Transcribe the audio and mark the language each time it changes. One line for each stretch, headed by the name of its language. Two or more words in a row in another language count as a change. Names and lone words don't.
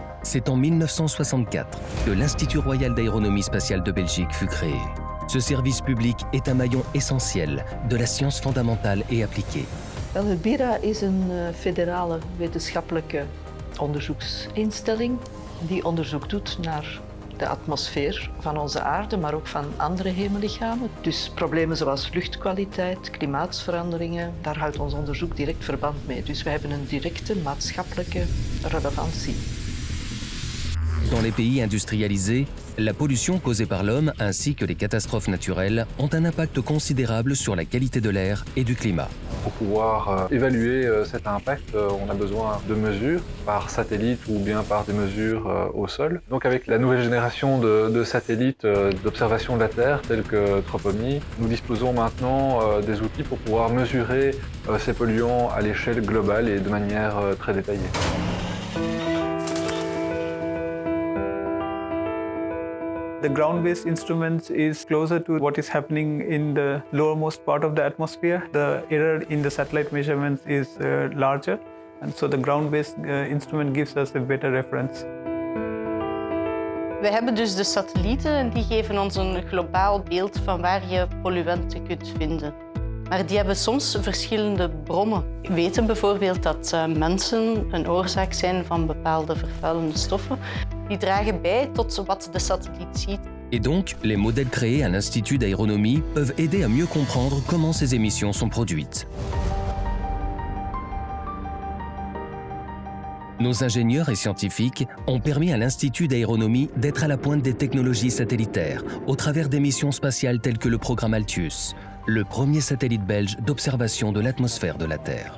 French: C'est en 1964 que l'Institut royal d'aéronomie spatiale de Belgique fut créé. Ce service public est un maillon essentiel de la science fondamentale et appliquée.
Dutch: Wel, het BIRA is een federale wetenschappelijke onderzoeksinstelling die onderzoek doet naar de atmosfeer van onze aarde, maar ook van andere hemellichamen. Dus problemen zoals luchtkwaliteit, klimaatsveranderingen, daar houdt ons onderzoek direct verband mee. Dus we hebben een directe maatschappelijke relevantie.
French: Dans les pays industrialisés, la pollution causée par l'homme ainsi que les catastrophes naturelles ont un impact considérable sur la qualité de l'air et du climat. Pour pouvoir évaluer cet impact, on a besoin de mesures par satellite ou bien par des mesures au sol. Donc avec la nouvelle génération de satellites d'observation de la Terre, tels que Tropomi, nous disposons maintenant des outils pour pouvoir mesurer ces polluants à l'échelle globale et de manière très détaillée.
English: The ground-based instruments is closer to what is happening in the lowermost part of the atmosphere. The error in the satellite measurements is larger, and so the ground-based instrument gives us a better reference.
Dutch: We hebben dus de satellieten en die geven ons een globaal beeld van waar je polluanten kunt vinden. Maar die hebben soms verschillende bronnen. We weten bijvoorbeeld dat mensen een oorzaak zijn van bepaalde vervuilende stoffen. Die dragen bij tot wat de satelliet ziet.
French: Et donc, les modèles créés à l'Institut d'aéronomie peuvent aider à mieux comprendre comment ces émissions sont produites. Nos ingénieurs et scientifiques ont permis à l'Institut d'aéronomie d'être à la pointe des technologies satellitaires au travers des missions spatiales telles que le programme Altius, le premier satellite belge d'observation de l'atmosphère de la Terre.